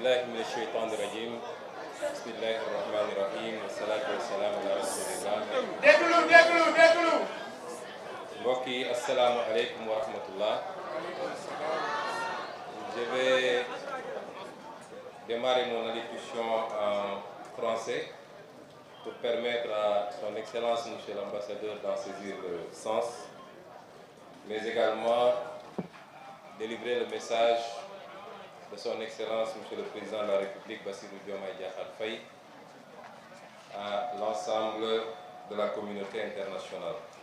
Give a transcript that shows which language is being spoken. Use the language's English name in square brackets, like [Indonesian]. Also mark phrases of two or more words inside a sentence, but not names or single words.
[Arabic] بالله من الشيطان الرجيم. بسم الله الرحمن الرحيم. والصلاة والسلام على رسول الله. Déglu. [Wolof] Mbokk yi, [Arabic] السلام عليكم ورحمة الله. [French] Je vais démarrer mon allocution en français pour permettre à son Excellence, Monsieur l'Ambassadeur, d'en saisir le sens, mais également délivrer le message de son Excellence, Monsieur le Président de la République, Bassirou Diomaye Diakhar Faye, à l'ensemble de la communauté internationale.